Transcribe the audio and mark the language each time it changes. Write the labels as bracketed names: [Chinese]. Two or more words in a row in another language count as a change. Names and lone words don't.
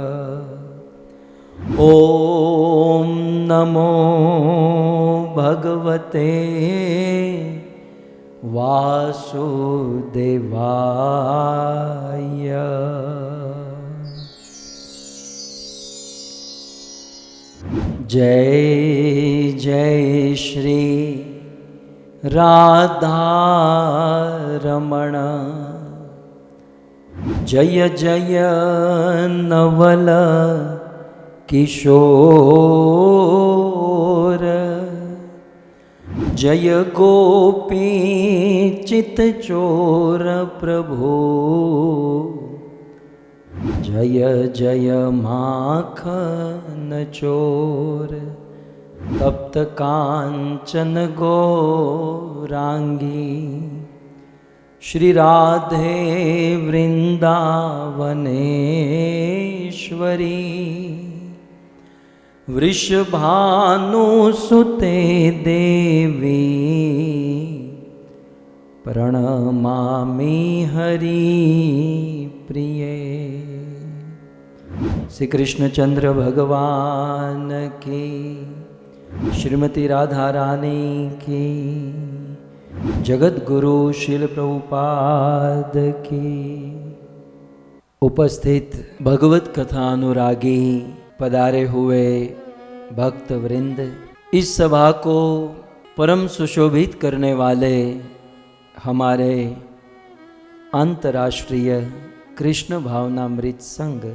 [Sanskrit] ॐ नमो भगवते वासुदेवाय। [Hindi] जय जय श्री राधा रमण, जय जय नवल किशोर, जय गोपी चित चोर प्रभु, जय जय माखन चोर, [Sanskrit] तप्त कांचन गौरांगी, श्री राधे वृंदावनेश्वरी, वृषभानुसुते देवी, प्रणमामि हरि प्रिये। [Hindi] श्री कृष्णचंद्र भगवान की, श्रीमती राधा रानी की, जगत गुरु श्रील प्रभुपाद की। उपस्थित भगवत कथा अनुरागी पधारे हुए भक्त वृंद, इस सभा को परम सुशोभित करने वाले हमारे अंतर्राष्ट्रीय कृष्ण भावनामृत संघ